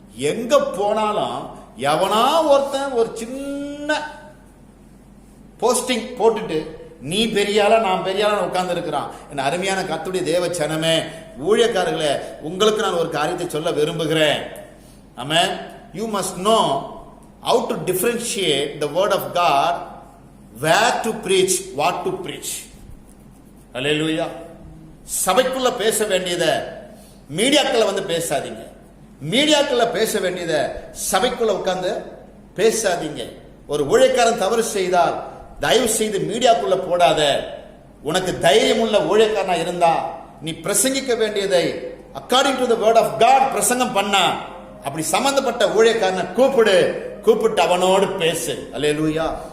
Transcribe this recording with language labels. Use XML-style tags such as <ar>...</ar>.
<ta>எங்க போனாலும் எவனா ஒருத்தன் ஒரு சின்ன போஸ்டிங் போட்டுட்டு நீ பெரியாளா நான் பெரியாளா உட்கார்ந்து இருக்கிறான். என் அருமையான கர்த்தருடைய தேவ ஜனமே, ஊழியக்காரர்களே, உங்களுக்கு நான் ஒரு காரியத்தை சொல்ல விரும்புகிறேன். ஆமென்.</ta> <en>You must know how to differentiate the word of God, where to preach, what to preach. Hallelujah.</en> <ta>சபைக்குள்ள பேச வேண்டியதை மீடியாக்கள் வந்து பேசாதீங்க. மீடியாக்கள் பேச வேண்டியதை சபைக்குள்ள உட்கார்ந்து பேசாதீங்க. ஒரு ஊழியக்காரன் தவறு செய்தால் தயவு செய்து மீடியாக்குள்ள போடாத. உனக்கு தைரியம் உள்ள ஊழியக்காரனா இருந்தா நீ பிரசங்கிக்க வேண்டியதை</ta> <en>according to the word of God</en> <ta>பிரசங்கம் பண்ணா, அப்படி சம்பந்தப்பட்ட ஊழியக்காரனை கூப்பிட்டு அவனோடு பேசு. அல்லேலூயா.</ta>